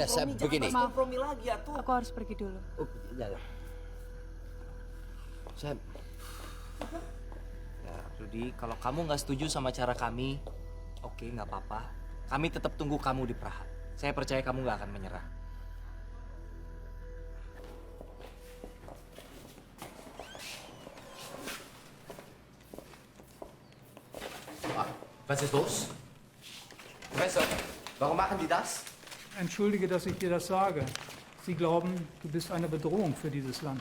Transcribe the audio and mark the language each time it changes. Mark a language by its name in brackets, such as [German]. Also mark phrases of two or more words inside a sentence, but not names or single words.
[Indonesian] Ya, saya begini. bahas kompromi lagi ya tuh. Aku harus pergi dulu. Oh, ya. Saya... Ya, Rudi, kalau kamu nggak setuju sama cara kami, oke, nggak apa-apa. Kami tetap tunggu kamu di Praha. Saya percaya kamu nggak akan menyerah. [German] Was ist los? Professor, warum machen die das? Entschuldige, dass ich dir das sage. Sie glauben, du bist eine Bedrohung für dieses Land.